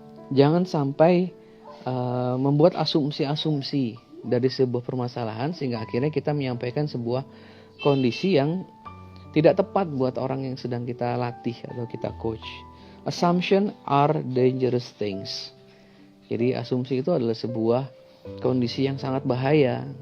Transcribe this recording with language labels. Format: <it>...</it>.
<id>Jangan sampai membuat asumsi-asumsi dari sebuah permasalahan sehingga akhirnya kita menyampaikan sebuah kondisi yang tidak tepat buat orang yang sedang kita latih atau kita coach.</id> <en>Assumption are dangerous things.</en> <id>Jadi asumsi itu adalah sebuah kondisi yang sangat bahaya.</id>